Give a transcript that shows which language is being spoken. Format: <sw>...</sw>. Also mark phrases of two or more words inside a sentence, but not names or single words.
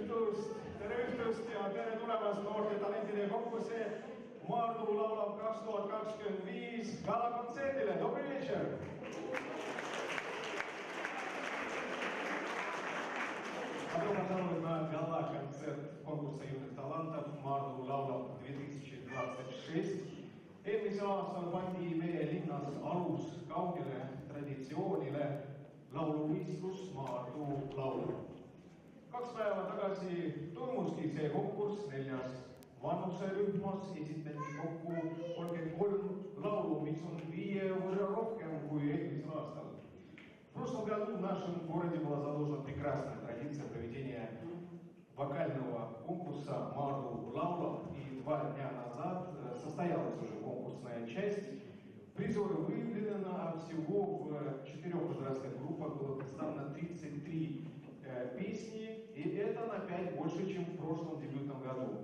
<et>õhtust ja tere tulemast noorte talentide konkursi Maardu laulab 2025 galakontserdile.</et> <ru>Добрый вечер! Добро пожаловать на гала-концерт конкурса юных талантов Maardu laulab 2026.</ru> <et>Eelmisel aastal pandi meie linnas alus kaugele traditsioonile lauluvõistlus Maardu laul. 2 päeva tagasi toimuski see konkurss 4 vanuserühmas, esitati kokku 33 laulu, mis on 5 võrra rohkem kui eelmisel aastal.</et> <ru>В прошлом году в нашем городе была заложена прекрасная традиция проведения вокального конкурса Maardu laulab, и 2 дня назад состоялась уже конкурсная часть. Призеры выявлены, а всего в 4 возрастных группах было представлено 33 песни, и это на 5 больше, чем в прошлом дебютном году.</ru>